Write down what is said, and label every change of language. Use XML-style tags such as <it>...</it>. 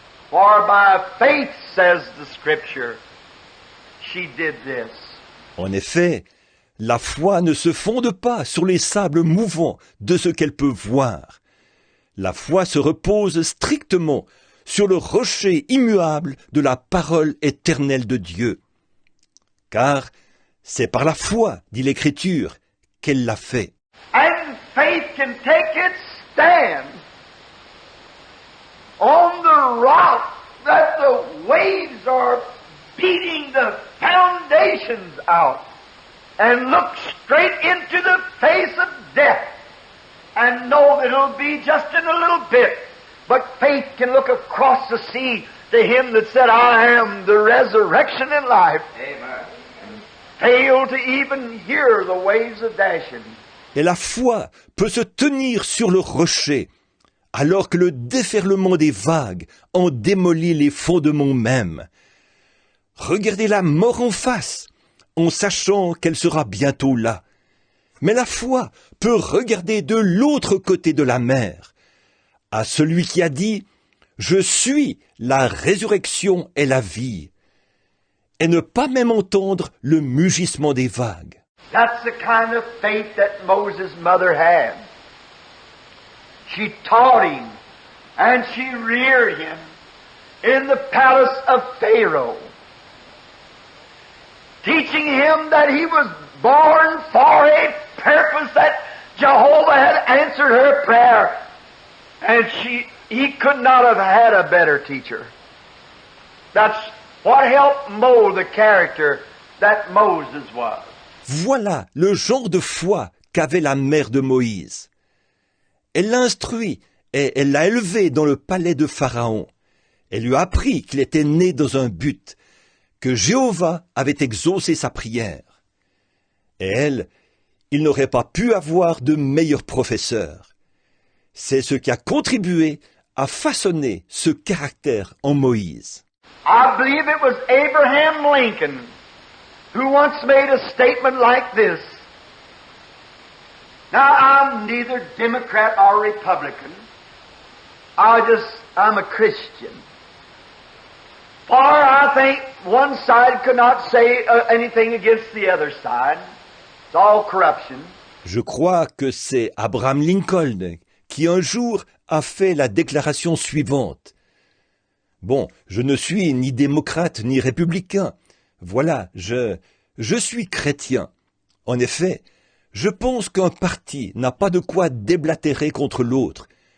<en>For by faith, says the Scripture, she did this.</en> <fr>En effet, la foi ne se fonde pas sur les sables mouvants de ce qu'elle peut voir. La foi se repose strictement sur le rocher immuable de la parole éternelle de Dieu. Car c'est par la foi, dit l'Écriture, qu'elle l'a fait.</fr> <en>And faith can take its stand on the rock that the waves are beating the foundations out, and look straight into the face of death and know that it'll be just in a little bit. But faith can look across the sea to him that said, I am the resurrection and life. Amen. And fail to even hear the waves of dashing.</en> <fr>Et la foi peut se tenir sur le rocher, alors que le déferlement des vagues en démolit les fondements mêmes. Regardez la mort en face, en sachant qu'elle sera bientôt là. Mais la foi peut regarder de l'autre côté de la mer, à celui qui a dit « Je suis la résurrection et la vie », et ne pas même entendre le mugissement des vagues.</fr> <en>That's the kind of faith that Moses' mother had. She taught him and she reared him in the palace of Pharaoh, teaching him that he was born for a purpose, that Jehovah had answered her prayer, and he could not have had a better teacher. That's what helped mold the character that Moses was.</en> <fr>Voilà le genre de foi qu'avait la mère de Moïse. Elle l'a instruit et elle l'a élevé dans le palais de Pharaon. Elle lui a appris qu'il était né dans un but, que Jéhovah avait exaucé sa prière. Et elle, il n'aurait pas pu avoir de meilleur professeur. C'est ce qui a contribué à façonner ce caractère en Moïse.</fr> <en>I believe it was Abraham Lincoln who once made a statement like this. Now, I'm neither Democrat or Republican. I'm a Christian. For I think one side could not say anything against the other side. It's all corruption.</en> <fr>Je crois que c'est Abraham Lincoln qui un jour a fait la déclaration suivante. Bon, je ne suis ni démocrate ni républicain. Voilà, je suis chrétien. En effet, je pense qu'un parti n'a pas de quoi déblatérer contre l'autre.</fr>